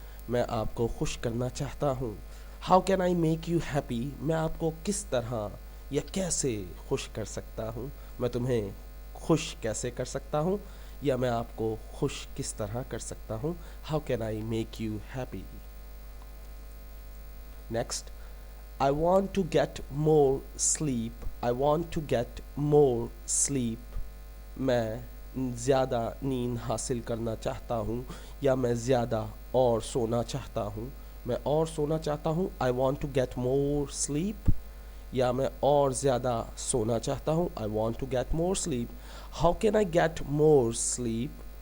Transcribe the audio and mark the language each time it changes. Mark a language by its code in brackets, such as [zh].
[ur] मैं आपको खुश करना चाहता हूँ. [en] How can I make you happy? [ur] मैं आपको किस तरह یا کیسے خوش کر سکتا ہوں، میں تمہیں خوش کیسے کر سکتا ہوں، یا میں آپ کو خوش کس طرح کر سکتا ہوں. [en] How can I make you happy. Next, I want to get more sleep. I want to get more sleep. [ur] میں زیادہ نیند حاصل کرنا چاہتا ہوں، یا میں زیادہ اور سونا چاہتا ہوں. میں اور سونا چاہتا ہوں. [en] I want to get more sleep. [ur] یا میں اور زیادہ سونا چاہتا ہوں. [en] I want to get more sleep. How can I get more sleep?